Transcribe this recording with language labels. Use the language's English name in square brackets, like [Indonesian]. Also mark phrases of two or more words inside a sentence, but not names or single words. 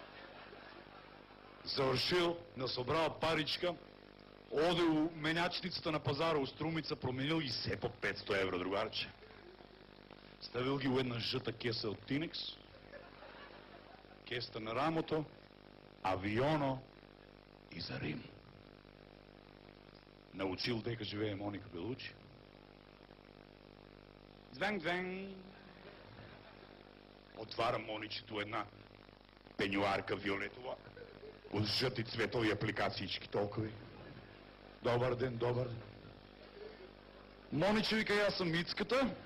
[Macedonian] Завършил, насобрал паричка, оде у менячницата на пазара у Струмица, променил ги се по 500 евро, другарче. Ставил ги у една жъта кеса от Тинекс, кеста на рамото, авионо и за Рим. Научил дека живее Моника Белучи. Звен-звен. Отваря Моничето една пенюарка виолетова, от жъти цветови апликациички толкова. Добър ден, добър ден. Мониче, вика, аз съм Ицката.